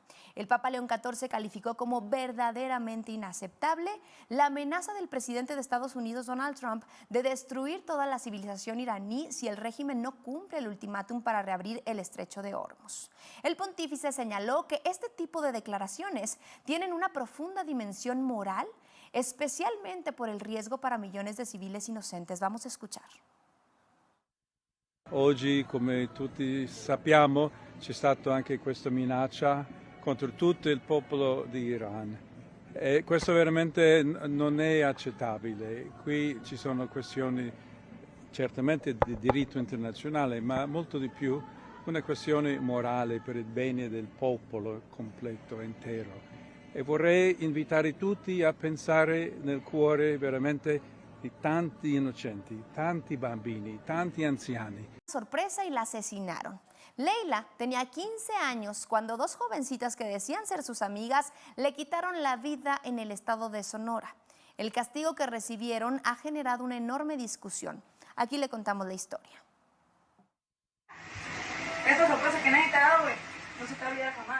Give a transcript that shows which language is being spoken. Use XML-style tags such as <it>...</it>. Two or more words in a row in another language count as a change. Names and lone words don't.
<es>El Papa León XIV calificó como verdaderamente inaceptable la amenaza del presidente de Estados Unidos, Donald Trump, de destruir toda la civilización iraní si el régimen no cumple el ultimátum para reabrir el estrecho de Hormuz. El pontífice señaló que este tipo de declaraciones tienen una profunda dimensión moral, especialmente por el riesgo para millones de civiles inocentes. Vamos a escuchar.</es> <it>Oggi, come tutti sappiamo, c'è stata anche questa minaccia contro tutto il popolo di Iran. E questo veramente non è accettabile. Qui ci sono questioni certamente di diritto internazionale, ma molto di più una questione morale per il bene del popolo completo, intero. E vorrei invitare tutti a pensare nel cuore veramente di tanti inocenti, tanti bambini, tanti anziani.</it> <es>Sorpresa y la asesinaron. Leila tenía 15 años cuando dos jovencitas que decían ser sus amigas le quitaron la vida en el estado de Sonora. El castigo que recibieron ha generado una enorme discusión. Aquí le contamos la historia. Esta sorpresa que nadie te ha dado, güey, no se te va a olvidar jamás.</es>